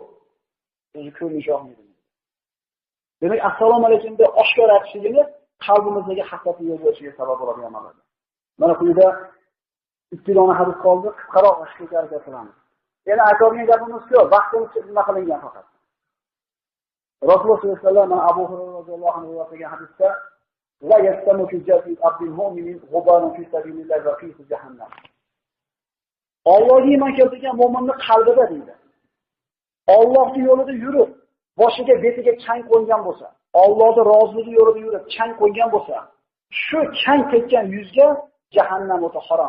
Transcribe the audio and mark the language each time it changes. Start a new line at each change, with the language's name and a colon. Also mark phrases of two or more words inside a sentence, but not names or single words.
Uzbek: O'zi ko'rinishi yoqmaydi. Demak, assalomu alaykum deb oshkor aytishligimiz qalbimizdagi hasadni yo'q bo'lishiga sabab bo'ladigan amaldir. Mana quyida ikkiloqni hadis qoldi, qisqaroq ochishga harakat qilamiz. Yana aytadigan gapimiz yo'q, vaqtimiz nima qilingan faqat. Rasululloh
Arabic: صلى الله عليه وسلم
Uzbek: Abu Hurayra
Arabic: رضي الله عنه
Uzbek: rivoyat qilgan hadisda
Arabic: لا يستمع في جزء عبد المؤمن غبار في سبيل الله وفي جهنم.
Uzbek: Allohga iymon keltirgan mu'minning qalbida deydi. Allohning yo'lida yurib, boshiga betiga chang qo'ygan bo'lsa, Allohning roziligi yo'lida yurib, chang qo'ygan bo'lsa, shu chang tekkan yuzga jahannam o'ti harom.